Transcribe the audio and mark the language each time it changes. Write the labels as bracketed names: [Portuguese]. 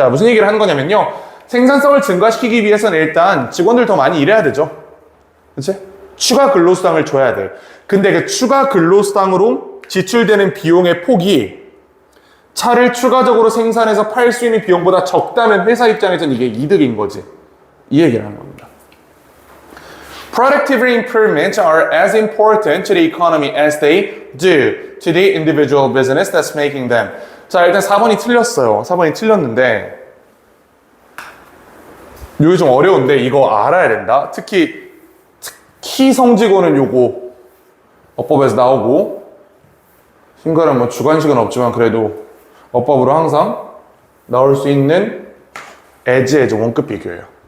[Korean] 자, 무슨 얘기를 하는 거냐면요, 생산성을 증가시키기 위해서는 일단 직원들 더 많이 일해야 되죠. 그치? 추가 근로수당을 줘야 돼. 근데 그 추가 근로수당으로 지출되는 비용의 폭이 차를 추가적으로 생산해서 팔 수 있는 비용보다 적다면 회사 입장에서는 이게 이득인 거지. 이 얘기를 하는 겁니다. [English] Productivity improvements are as important to the economy as they do to the individual business that's making them. [Korean] 자, 일단 4번이 틀렸어요. 4번이 틀렸는데 이거 좀 어려운데 이거 알아야 된다. 특히 성직원은 요거 어법에서 나오고 신가는 뭐 주관식은 없지만 그래도 어법으로 항상 나올 수 있는 as 원급 비교예요.